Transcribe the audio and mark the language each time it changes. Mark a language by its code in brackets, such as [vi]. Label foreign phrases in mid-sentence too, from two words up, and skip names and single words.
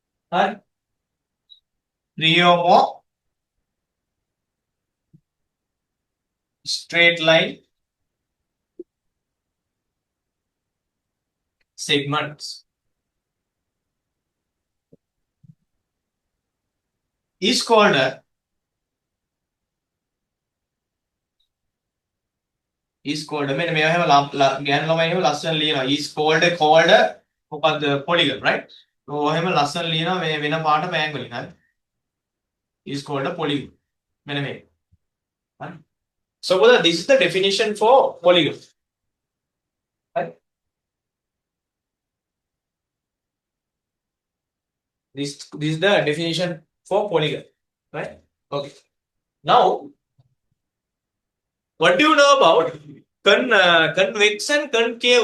[en] Right? 3 or more straight line segments is called a [si] මෙන්න මේවා හැම ගෑනු ළමයි එහෙම ලස්සන ලියනවා [en] is called [si] මොකද්ද [en] polygon right [si] ඔය එහෙම ලස්සන ලියනවා මේ වෙන පාට මෑන් වලින් හරි [en] is called a polygon [si] මෙන්න මේ හරි [en] so brother this is the definition for polygon right this is the definition for polygon right okay now what do you know about convex and concave?